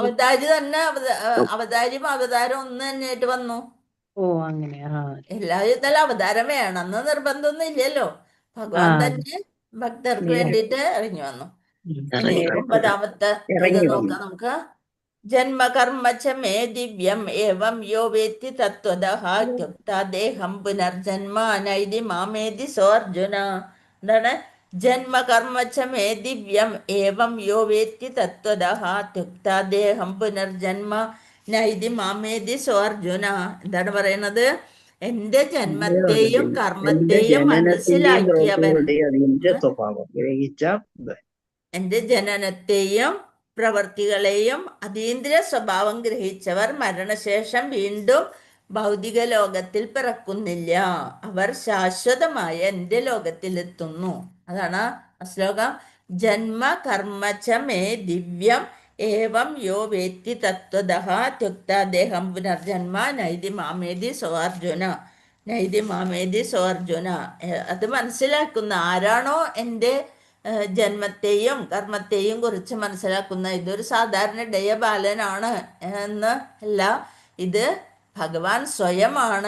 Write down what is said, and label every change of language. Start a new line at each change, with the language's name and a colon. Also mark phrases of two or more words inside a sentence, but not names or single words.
Malayalam: അവതാരി തന്നെ അവതാരിയും അവതാരം ഒന്ന് തന്നെയായിട്ട് വന്നു. ഓ അങ്ങനെ എല്ലാ യുദ്ധത്തിലും അവതാരം വേണമെന്ന് നിർബന്ധമൊന്നും ഇല്ലല്ലോ. ഭഗവാൻ തന്നെ ഭക്തർക്ക് വേണ്ടിയിട്ട് ഇറങ്ങി വന്നു. ഇനി ഇറങ്ങി വന്നു. 9ാമത്തെ ഇത് ഇറങ്ങി വന്നു. നോക്കാം നമുക്ക്.
Sanskrit: ജന്മകർമ്മ ച മേ ദിവ്യം ഏവം യോ വേത്തി തത്വതഃ ത്യുക്താ ദേഹം പുനർജന്മ നൈതി മാമേതി സോ അർജുന. എന്താണ്? ജന്മകർമ്മ ച മേ ദിവ്യം ഏവം യോ വേത്തി തത്വതഃ ത്യുക്താ ദേഹം പുനർജന്മ നൈതി മാമേതി സോ അർജുന.
Malayalam: എന്താണ് പറയുന്നത്? എൻ്റെ ജന്മത്തെയും എന്റെ കർമ്മത്തെയും ജനനത്തിന്റെയും മനസ്സിലാക്കിയവൻ, പ്രവൃത്തികളുടെയും അതീന്ദ്രിയ സ്വഭാവം ഗ്രഹിച്ച എൻ്റെ ജനനത്തെയും പ്രവർത്തികളെയും അതീന്ദ്രിയ സ്വഭാവം ഗ്രഹിച്ചവർ മരണശേഷം വീണ്ടും ഭൗതിക ലോകത്തിൽ പിറക്കുന്നില്ല. അവർ ശാശ്വതമായ എൻ്റെ ലോകത്തിലെത്തുന്നു. അതാണ് ആ ശ്ലോകം.
Sanskrit: ജന്മ കർമ്മച മേ ദിവ്യം ഏവം യോ വേത്തി തത്വതഃ ത്യുക്താ ദേഹം പുനർജന്മ നൈതി മാമേതി സോ അർജുന. നൈതി മാമേതി സോ അർജുന.
Malayalam: അത് മനസ്സിലാക്കുന്ന ആരാണോ എൻ്റെ ജന്മത്തെയും കർമ്മത്തെയും കുറിച്ച് മനസ്സിലാക്കുന്ന, ഇതൊരു സാധാരണ ഡയബാലനാണ് എന്ന് അല്ല, ഇത് ഭഗവാൻ സ്വയമാണ്.